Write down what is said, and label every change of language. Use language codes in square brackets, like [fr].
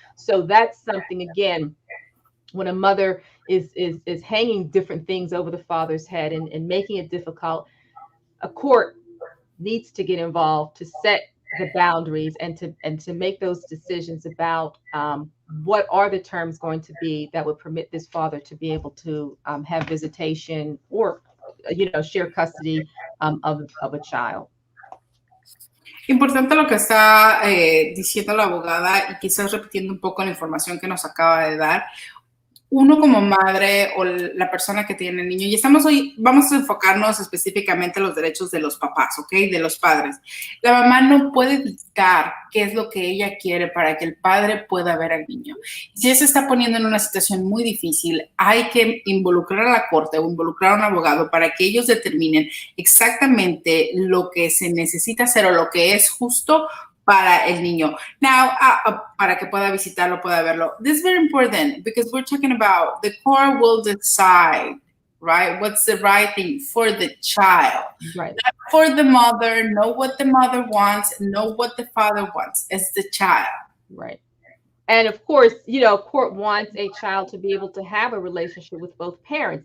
[en] So that's something, again, when a mother is hanging different things over the father's head and making it difficult, a court needs to get involved to set the boundaries and to make those decisions about what are the terms going to be that would permit this father to be able to have visitation or, share custody of a child. [es] Importante lo que está diciendo la abogada y quizás repitiendo un poco la información que nos acaba de dar. Uno como madre o la persona que tiene el niño, y vamos a enfocarnos específicamente en los derechos de los papás, ¿ok? De los padres. La mamá no puede dictar qué es lo que ella quiere para que el padre pueda ver al niño. Si él se está poniendo en una situación muy difícil, hay que involucrar a la corte o involucrar a un abogado para que ellos determinen exactamente lo que se necesita hacer o lo que es justo para el niño. Now, para que pueda visitarlo, pueda verlo. [en] This is very important because we're talking about the court will decide, right? What's the right thing for the child. Right. Not for the mother, know what the mother wants, know what the father wants. It's the child. Right. And of course, court wants a child to be able to have a relationship with both parents.